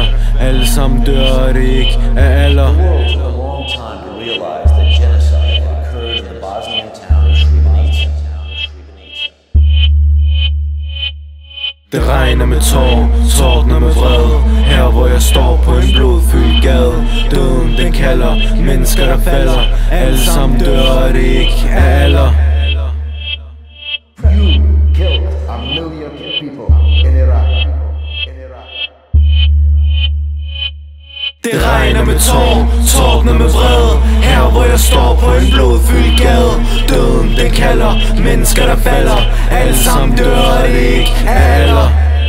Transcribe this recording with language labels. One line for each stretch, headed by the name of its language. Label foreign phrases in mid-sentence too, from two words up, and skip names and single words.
Danish: Alle sammen dør, og det ikke er alder. Det regner med tårer, tordner med vrede. Her hvor jeg står på en blodfyldt gade. Døden den kalder, mennesker der falder. Alle sammen dør, og det ikke er alder.
English: You killed a million people in Iraq.
Danish: Det regner med tårer, tordner med vrede. Her hvor jeg står på en blodfyldt gade. Døden den kalder, mennesker der falder. Alle sammen dør, og det ikke er alder.